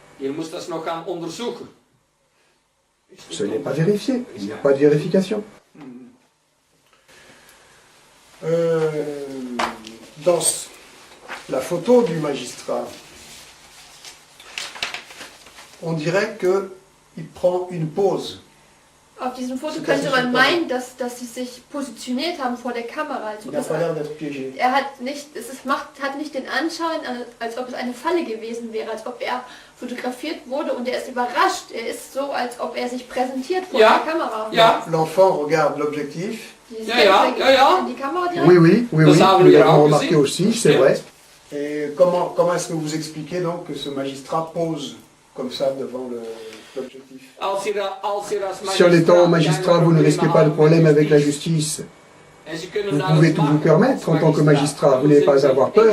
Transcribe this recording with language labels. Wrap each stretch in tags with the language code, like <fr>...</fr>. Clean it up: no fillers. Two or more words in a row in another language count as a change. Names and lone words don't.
<fr>Ce n'est pas vérifié, il n'y a pas de vérification. Dans la photo du magistrat, on dirait qu'il prend une pause.</fr> <de>Auf diesem Foto könnte man meinen, dass sie sich positioniert haben vor der Kamera.</de> <fr>Il n'a pas l'air d'être piégé.</fr> <de>Hat nicht den Anschein, als ob es eine Falle gewesen wäre, als ob er fotografiert wurde und er ist überrascht. Er ist so, als ob er sich präsentiert vor der Kamera. Ja.</de> <fr>L'enfant regarde l'objectif. Oui, nous l'avons remarqué aussi, c'est vrai. Et comment est-ce que vous expliquez donc que ce magistrat pose comme ça devant l'objectif? Si en étant magistrat, vous ne risquez pas de problème avec la justice, vous pouvez tout vous permettre en tant que magistrat, vous n'avez pas à avoir peur.</fr>